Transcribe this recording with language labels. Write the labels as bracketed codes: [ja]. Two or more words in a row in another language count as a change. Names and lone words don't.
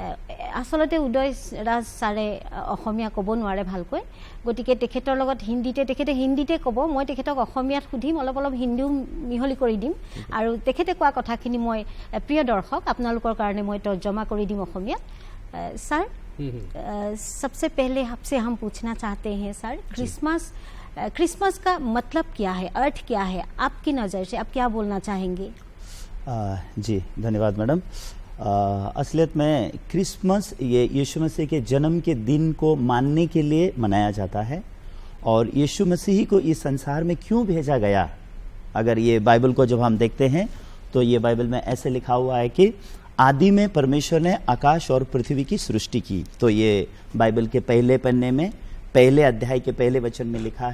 [as] আচলতে উদয়ৰাজ ছাৰে অসমীয়া ক'ব নোৱাৰে ভালকৈ গতিকে তেখেতৰ লগত তেখেতে হিন্দীতে ক'ব মই তেখেতক অসমীয়াত সুধিম অলপ হিন্দীও মিহলি কৰি দিম আৰু তেখেতে কোৱা কথাখিনি মই প্ৰিয় দৰ্শক আপোনালোকৰ কাৰণে মই তৰ্জমা কৰি দিম অসমীয়াত [hi] सर सबसे पहले आपसे हम पूछना चाहते हैं सर क्रिसमस का मतलब क्या है अर्थ क्या है आपकी नज़र से आप क्या बोलना चाहेंगे जी धन्यवाद मैडम असलियत में क्रिसमस ये यीशु मसीह के जन्म के दिन को मानने के लिए मनाया जाता है और यीशु मसीह को इस संसार में क्यों भेजा गया अगर ये बाइबल को जब हम देखते हैं तो ये बाइबल में ऐसे लिखा हुआ है कि आदि में परमेश्वर ने आकाश और पृथ्वी की सृष्टि की तो ये बाइबल के पहले पन्ने में पहले अध्याय के पहले वचन में लिखा